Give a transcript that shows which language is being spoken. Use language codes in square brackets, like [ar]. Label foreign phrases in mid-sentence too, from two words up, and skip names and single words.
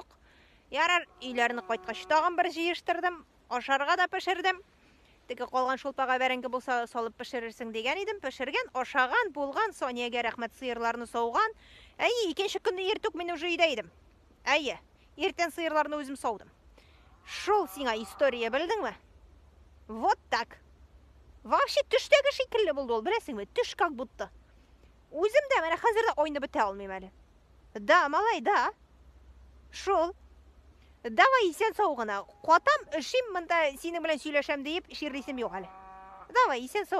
[tt] Ярар, өйләрне кайткач тагын бер җыештырдым, ашарга да пешердем. Теге калган шулпага бәрәңге булса салып пешерерсең дигән идем, пешергән, ашаган, булган, Сониягә рәхмәт, сыерларны сауган. Әйе, икенче көнне иртүк мин уже өйдә идем. Әйе, иртән сыерларны үзем саудым. Шул сиңа история, белдеңме? [ru] Вот так. [tt] Вообще төштәге шикелле булды ул, беләсеңме? Төш [ru] как будто. [tt] Үзем дә менә хәзер дә ойны бетә алмыйм әле. Да, малай, да. Шул. Давай исән сау гына. Катам, эшим монда синең белән сөйләшәм дип, ширлисем юк әле. Давай исән сау.